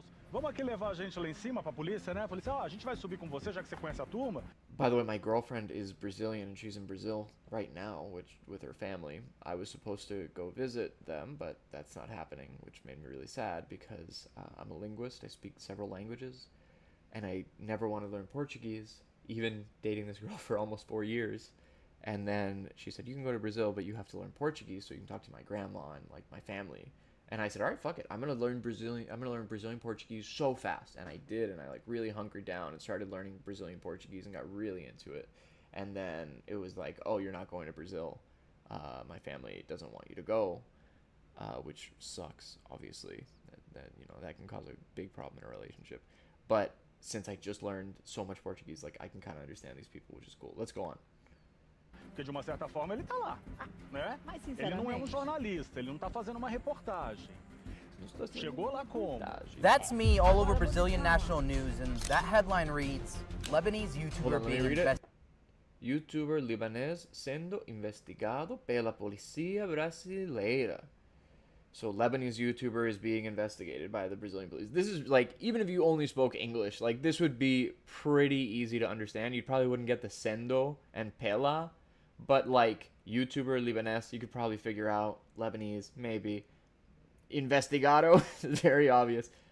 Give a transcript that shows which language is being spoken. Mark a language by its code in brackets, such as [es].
[pt] Vamos aqui levar a gente lá em cima pra polícia, né? A polícia, a gente vai subir com você, já que você conhece a turma. [en] By the way, my girlfriend is Brazilian, and she's in Brazil right now, with her family. I was supposed to go visit them, but that's not happening, which made me really sad because I'm a linguist. I speak several languages, and I never want to learn Portuguese, even dating this girl for almost 4 years. And then she said, you can go to Brazil, but you have to learn Portuguese so you can talk to my grandma and like my family. And I said, all right, fuck it. I'm going to learn Brazilian Portuguese so fast. And I did. And I like really hunkered down and started learning Brazilian Portuguese and got really into it. And then it was like, oh, you're not going to Brazil. My family doesn't want you to go, which sucks, obviously. That can cause a big problem in a relationship. But since I just learned so much Portuguese, like I can kind of understand these people, which is cool. Let's go on. [pt] Porque de uma certa forma ele tá lá, né? Mas Ele não é sinceramente, jornalista, ele não tá fazendo uma reportagem. Chegou lá como? [en] that's me all over Brazilian national news, and that headline reads, Lebanese Hold on, let me being read it. investigated. [pt] YouTuber libanês sendo investigado pela polícia brasileira. [en] So Lebanese YouTuber is being investigated by the Brazilian police. This is like, even if you only spoke English, like this would be pretty easy to understand. You probably wouldn't get the sendo and pela, but like YouTuber libanês, you could probably figure out. Lebanese, maybe. Investigado, very obvious.